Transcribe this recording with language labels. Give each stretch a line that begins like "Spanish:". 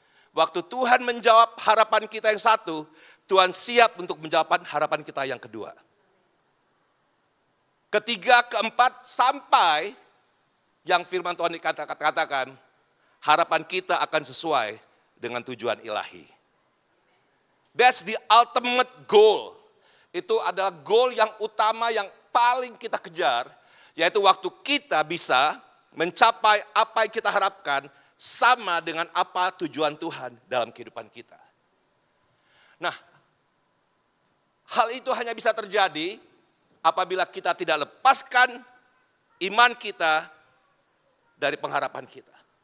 Indonesian: Waktu Tuhan menjawab harapan kita yang satu, Tuhan siap untuk menjawab harapan kita yang kedua. Ketiga, keempat, sampai yang firman Tuhan katakan, harapan kita akan sesuai dengan tujuan ilahi.
English: That's the ultimate goal.
Indonesian: Itu adalah goal yang utama yang paling kita kejar, yaitu waktu kita bisa mencapai apa yang kita harapkan sama dengan apa tujuan Tuhan dalam kehidupan kita. Nah, hal itu hanya bisa terjadi apabila kita tidak lepaskan iman kita dari pengharapan kita.